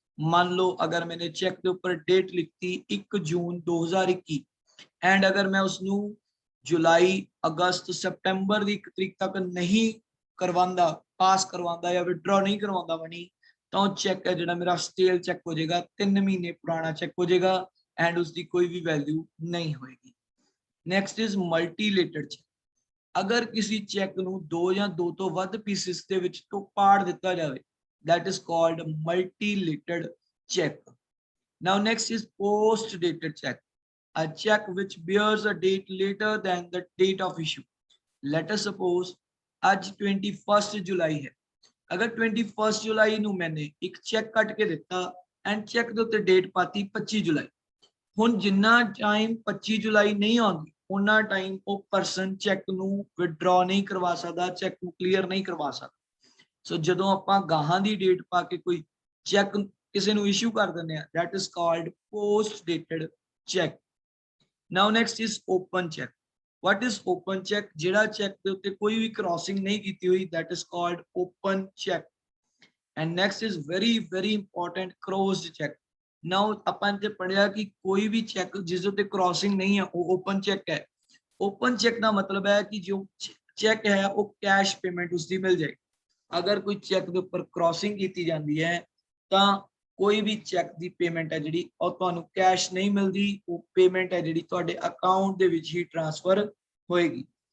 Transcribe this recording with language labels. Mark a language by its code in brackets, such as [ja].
[pa] ਮੰਨ ਲਓ ਅਗਰ ਮੈंने ਚੈੱਕ ਦੇ ਉੱਪਰ ਡੇਟ ਲਿਖਤੀ 1 ਜੂਨ 2021 ਐਂਡ ਅਗਰ ਮੈਂ ਉਸ ਨੂੰ ਜੁਲਾਈ, ਅਗਸਤ, ਸਤੰਬਰ ਦੀ 1 ਤਰੀਕ ਤੱਕ ਨਹੀਂ ਕਰਵਾਉਂਦਾ, ਪਾਸ ਕਰਵਾਉਂਦਾ ਜਾਂ ਵਿਡਰਾ ਨਹੀਂ ਕਰਵਾਉਂਦਾ ਮਨੀ, ਤਾਂ ਉਹ ਚੈੱਕ ਹੈ ਜਿਹੜਾ ਮੇਰਾ ਸਟੇਲ ਚੈੱਕ ਹੋ ਜਾਏਗਾ, 3 ਮਹੀਨੇ ਪੁਰਾਣਾ ਚੈੱਕ ਹੋ ਜਾਏਗਾ ਐਂਡ ਉਸਦੀ ਕੋਈ ਵੀ ਵੈਲਿਊ ਨਹੀਂ ਹੋਏਗੀ। Next is ਮਲਟੀਲੇਟਡ check. ਅਗਰ ਕਿਸੇ ਚੈੱਕ ਨੂੰ 2 ਜਾਂ 2 ਤੋਂ ਵੱਧ ਪੀਸਿਸ ਦੇ ਵਿੱਚ ਤੋਂ ਪਾੜ ਦਿੱਤਾ ਜਾਵੇ, [en] that is called multi-latered check। Now next is post-dated check, a check which bears a date later than the date of issue। Let us suppose [pa] ਅੱਜ 21 ਜੁਲਾਈ ਹੈ, ਅਗਰ 21 ਜੁਲਾਈ ਨੂੰ ਮੈंने ਇੱਕ ਚੈੱਕ ਕੱਟ ਕੇ ਦਿੱਤਾ ਐਂਡ ਚੈੱਕ ਦੇ ਉੱਤੇ ਡੇਟ ਪਾਤੀ 25 ਜੁਲਾਈ। ਹੁਣ ਜਿੰਨਾ ਟਾਈਮ 25 ਜੁਲਾਈ ਨਹੀਂ ਆਉਂਦੀ ਉਹਨਾਂ ਟਾਈਮ ਉਹ ਪਰਸਨ ਚੈੱਕ ਨੂੰ ਵਿਡਰਾ ਨਹੀਂ ਕਰਵਾ ਸਕਦਾ, ਚੈੱਕ ਨੂੰ ਕਲੀਅਰ ਨਹੀਂ ਕਰਵਾ ਸਕਦਾ। ਸੋ ਜਦੋਂ ਆਪਾਂ ਗਾਹਾਂ ਦੀ ਡੇਟ ਪਾ ਕੇ ਕੋਈ ਚੈੱਕ ਕਿਸੇ ਨੂੰ ਇਸ਼ੂ ਕਰ ਦਿੰਦੇ ਆ, [en] that is called post dated check। now next is open check। what is open check? [pa] ਜਿਹੜਾ ਚੈੱਕ ਦੇ ਉੱਤੇ ਕੋਈ ਵੀ ਕ੍ਰਾਸਿੰਗ ਨਹੀਂ ਕੀਤੀ ਹੋਈ, [en] that is called open check। and next is very important, crossed check। [pa] ਨਾउ ਆਪਾਂ ਨੇ ਪੜਿਆ ਕਿ ਕੋਈ ਵੀ ਚੈੱਕ ਜਿਸ ਉੱਤੇ ਕ੍ਰਾਸਿੰਗ ਨਹੀਂ ਹੈ ਉਹ ਓਪਨ ਚੈੱਕ ਹੈ। ਓਪਨ ਚੈੱਕ ਦਾ ਮਤਲਬ ਹੈ ਕਿ ਜੋ ਚੈੱਕ ਹੈ ਉਹ ਕੈਸ਼ ਪੇਮੈਂਟ ਉਸਦੀ ਮਿਲ ਜਾਏਗੀ। ਅਗਰ ਕੋਈ ਚੈੱਕ ਦੇ ਉੱਪਰ ਕ੍ਰਾਸਿੰਗ ਕੀਤੀ ਜਾਂਦੀ ਹੈ ਤਾਂ ਕੋਈ ਵੀ ਚੈੱਕ ਦੀ ਪੇਮੈਂਟ ਹੈ ਜਿਹੜੀ ਉਹ ਤੁਹਾਨੂੰ ਕੈਸ਼ ਨਹੀਂ ਮਿਲਦੀ, ਉਹ ਪੇਮੈਂਟ ਹੈ ਜਿਹੜੀ ਤੁਹਾਡੇ ਅਕਾਊਂਟ ਦੇ ਵਿੱਚ ਹੀ ਟ੍ਰਾਂਸਫਰ ਹੋਏਗੀ।